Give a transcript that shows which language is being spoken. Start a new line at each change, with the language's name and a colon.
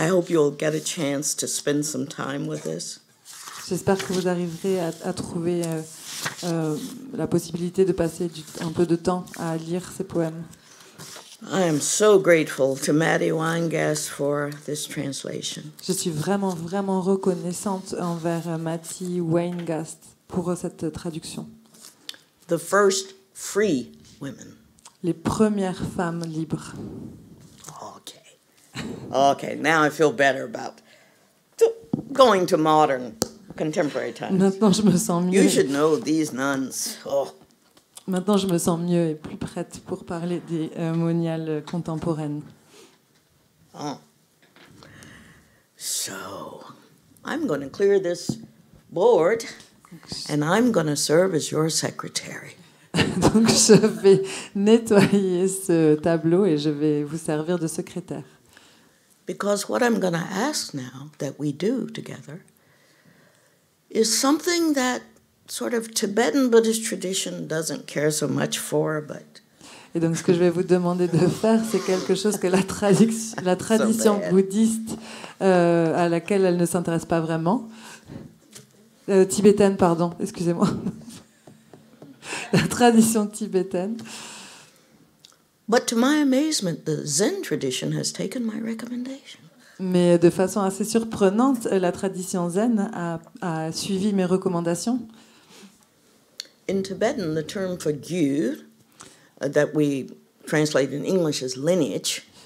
English: you'll get a chance to spend some time with this.
French: J'espère que vous arriverez à trouver la possibilité de passer un peu de temps à lire ces poèmes.
English: I am so grateful to Maddie Weingast for this translation.
French: Je suis vraiment, vraiment reconnaissante envers Matty Weingast pour cette traduction.
English: The first free women.
French: Les premières femmes libres.
English: Okay, now I feel better about going to modern, contemporary times.
French: Maintenant, je me sens mieux.
English: You should know these nuns. Oh.
French: Maintenant, je me sens mieux et plus prête pour parler des moniales contemporaines.
English: Oh. So, I'm going to clear this board, and I'm going to serve as your secretary.
French: Donc, je vais nettoyer ce tableau et je vais vous servir de secrétaire.
English: Because what I'm going to ask now that we do together is something that sort of Tibetan Buddhist tradition doesn't care so much for, but
French: Et donc, ce que je vais vous demander de faire, c'est quelque chose que la tradition bouddhiste, à laquelle elle ne s'intéresse pas vraiment, tibétaine, pardon, excusez-moi, la tradition tibétaine.
English: But to my amazement, the Zen tradition has taken my recommendation.
French: Mais de façon assez surprenante, la tradition zen a suivi mes recommandations.
English: In Tibetan, the term for gyu, that we translate in English as lineage,